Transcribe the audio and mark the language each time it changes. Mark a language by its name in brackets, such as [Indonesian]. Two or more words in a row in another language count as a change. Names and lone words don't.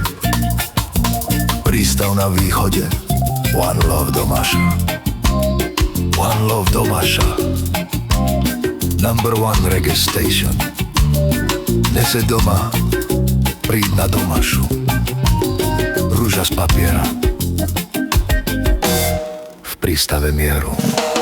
[Slovak] Prístav na východe, [English] one love Domaša. One love Domaša, number one reggae station. [Slovak] Neseď doma, príď na Domašu. Rúža z papiera, v prístave mieru.